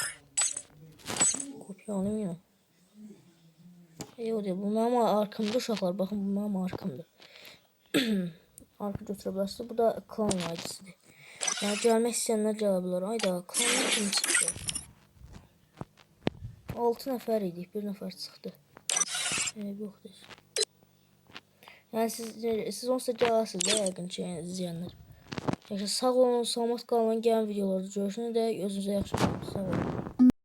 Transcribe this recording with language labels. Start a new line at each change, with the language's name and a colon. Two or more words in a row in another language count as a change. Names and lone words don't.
Turkish: Kopyalayayım yine. O değil. Bu benim arkamda uşaqlar. Bakın bu benim arkamda. Arka götürebilirsiniz. Bu da klan aidisidir. Yani gelmek isteyenler gelebilir. Ayda klanlar kimi çıktı?
Azerbaijani: 6 nəfər idik. 1 nəfər çıxdı. Yoxdur. Yani siz onsa gələrsiniz də yəqin ki, yəni izləyənlər. Sağ olun, salamat qalın. Gələn videolarda görüşünə dək özünüzə yaxşı bakın. Sağ olun.